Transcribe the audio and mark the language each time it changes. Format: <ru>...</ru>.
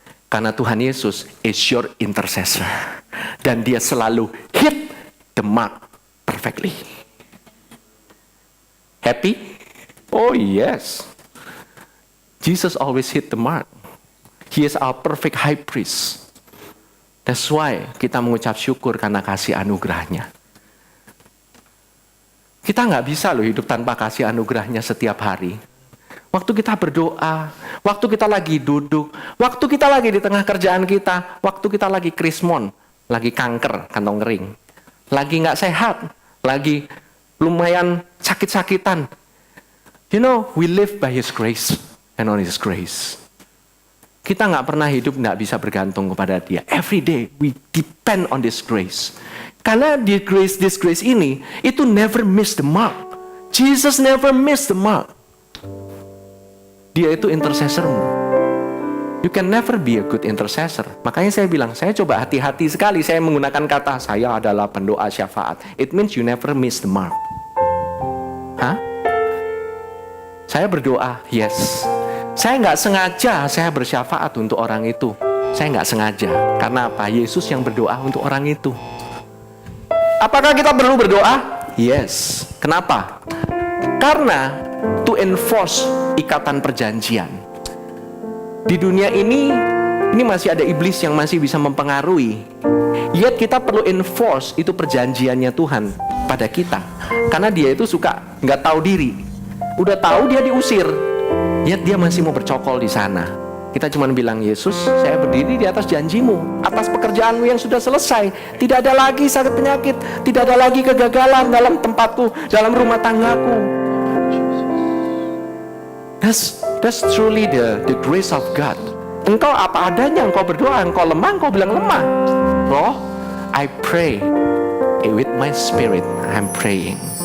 <id>Karena Tuhan Yesus</id> <en>is your intercessor.</en> <id>Dan dia selalu</id> <en>hit the mark perfectly. Happy? Oh yes. Jesus always hit the mark. He is our perfect high priest. That's why</en> <id>kita mengucap syukur karena kasih anugerahnya. Kita nggak bisa loh hidup tanpa kasih anugerahnya setiap hari. Waktu kita berdoa, waktu kita lagi duduk, waktu kita lagi di tengah kerjaan kita, waktu kita lagi krismon, lagi kanker, kantong kering, lagi nggak sehat, lagi lumayan sakit-sakitan.</id> <en>You know, we live by His grace and on His grace.</en> <id>Kita nggak pernah hidup nggak bisa bergantung kepada Dia.</id> <en>Every day we depend on this grace. Karena this grace ini, itu never miss the mark. Jesus never miss the mark.</en> <id>Dia itu intercessormu.</id> <en>You can never be a good intercessor.</en> <id>Makanya saya bilang, saya coba hati-hati sekali saya menggunakan kata, saya adalah pendoa syafaat.</id> <en>It means you never miss the mark.</en> <id>Hah? Saya berdoa, yes. Saya nggak sengaja saya bersyafaat untuk orang itu. Saya nggak sengaja. Karena apa? Yesus yang berdoa untuk orang itu. Apakah kita perlu berdoa? Yes. Kenapa? Karena</id> <en>to enforce</en> <id>ikatan perjanjian. Di dunia ini masih ada iblis yang masih bisa mempengaruhi. Yet kita perlu enforce itu perjanjiannya Tuhan pada kita. Karena dia itu suka nggak tahu diri. Udah tahu dia diusir. Yet dia masih mau bercokol di sana. Kita cuma bilang, Yesus, saya berdiri di atas janjimu, atas pekerjaanmu yang sudah selesai. Tidak ada lagi sakit penyakit, tidak ada lagi kegagalan dalam tempatku, dalam rumah tanggaku.</id> <en>That's truly the grace of God.</en> <id>Engkau apa adanya, engkau berdoa, engkau lemah, engkau bilang lemah.</id> <en>Loh, I pray with my spirit, I'm praying.</en>